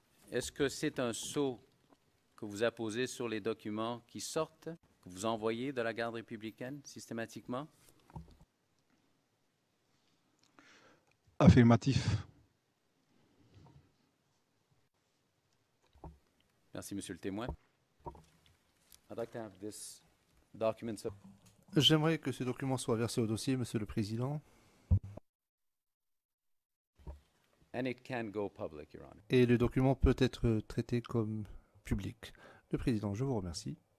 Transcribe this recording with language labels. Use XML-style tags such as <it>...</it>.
<fr>Est-ce que c'est un sceau que vous apposez sur les documents qui sortent, que vous envoyez de la garde républicaine systématiquement? Affirmatif. Merci, Monsieur le témoin.</fr> <en>I'd like to have this document.</en> <fr>J'aimerais que ce document soit versé au dossier, Monsieur le Président.</fr> <en>And it can go public, Your Honor.</en> <fr>Et le document peut être traité comme public. Le Président, je vous remercie.</fr>